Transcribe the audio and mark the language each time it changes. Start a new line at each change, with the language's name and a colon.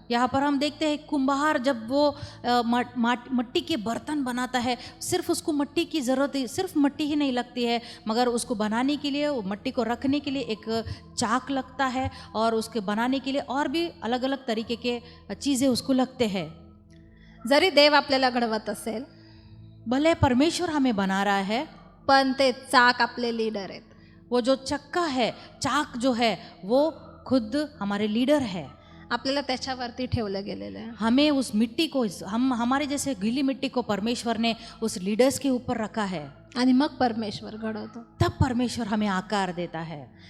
Hindi: यहाँ पर हम देखते हैं कुंभार जब वो मट्टी के बर्तन बनाता है, सिर्फ उसको मट्टी की ज़रूरत है, सिर्फ मट्टी ही नहीं लगती है, मगर उसको बनाने के लिए, वो मट्टी को रखने के लिए एक चाक लगता है और उसके बनाने के लिए और भी अलग अलग तरीके के चीज़ें उसको लगते हैं.
Marathi: जरी देव आपल्याला घडवत असेल,
Hindi: भले परमेश्वर हमें बना रहा है,
Marathi: पण ते चाक आपले लीडर आहेत.
Hindi: वो जो चक्का है, चाक जो है, वो खुद हमारे लीडर है.
Marathi: आपल्याला त्याच्यावरती ठेवलं गेलेलं आहे.
Hindi: हमें उस मिट्टी को, हम हमारे जैसे गीली मिट्टी को परमेश्वर ने उस लीडर्स के ऊपर रखा है.
Marathi: आणि मग परमेश्वर घडवतो.
Hindi: तब परमेश्वर हमें आकार देता है.